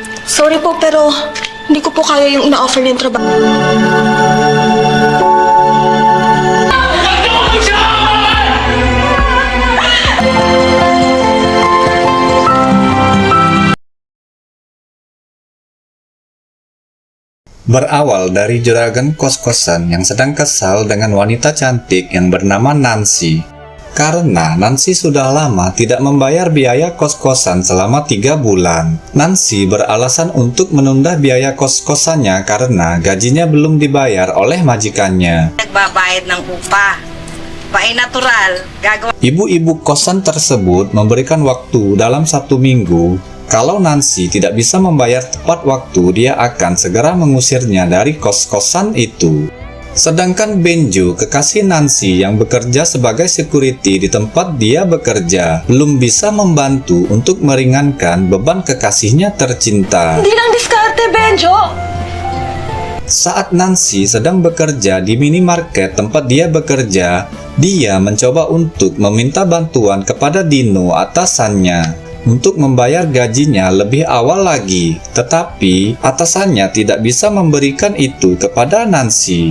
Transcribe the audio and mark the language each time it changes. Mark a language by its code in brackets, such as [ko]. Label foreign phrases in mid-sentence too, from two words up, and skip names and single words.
[tl] Sorry po, pero hindi ko po kaya yung ina-offer niyong trabaho. [id] Berawal dari juragan kos-kosan yang sedang kesal dengan wanita cantik yang bernama Nancy. Karena Nancy sudah lama tidak membayar biaya kos-kosan selama 3 bulan. Nancy beralasan untuk menunda biaya kos-kosannya karena gajinya belum dibayar oleh majikannya. [tl] Nagbabayad ng upa. Pae natural. Gagawa. [id] Ibu-ibu kosan tersebut memberikan waktu dalam 1 minggu. Kalau Nancy tidak bisa membayar tepat waktu, dia akan segera mengusirnya dari kos-kosan itu. Sedangkan Benjo, kekasih Nancy yang bekerja sebagai security di tempat dia bekerja, belum bisa membantu untuk meringankan beban kekasihnya tercinta. [tl] Hindi lang diskarte, Benjo! [id] Saat Nancy sedang bekerja di minimarket tempat dia bekerja, dia mencoba untuk meminta bantuan kepada Dino, atasannya, untuk membayar gajinya lebih awal lagi, tetapi atasannya tidak bisa memberikan itu kepada Nancy.